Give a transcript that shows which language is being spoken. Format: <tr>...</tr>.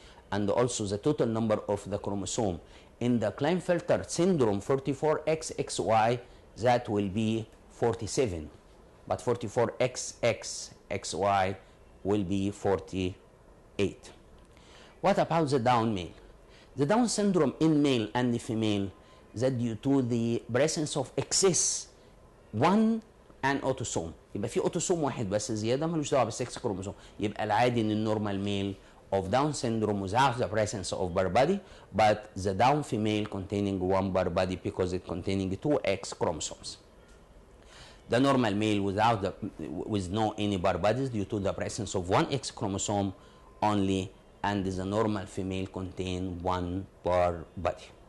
<en>And also the total number of the chromosome in the Klinefelter syndrome 44XXY, that will be 47, but 44XXY will be 48. What about the Down male? The Down syndrome in male and female, that due to the presence of excess one and autosome.</en> <ar>يبقى في autosome واحد بس زياده ملوش دعوه بالسكس كروموسوم. يبقى العادي ان النورمال ميل</ar> <en>of Down syndrome without the presence of bar body, but the Down female containing one bar body because it containing two X chromosomes. The normal male with no any bar bodies due to the presence of one X chromosome only, and the normal female contain one bar body.</en>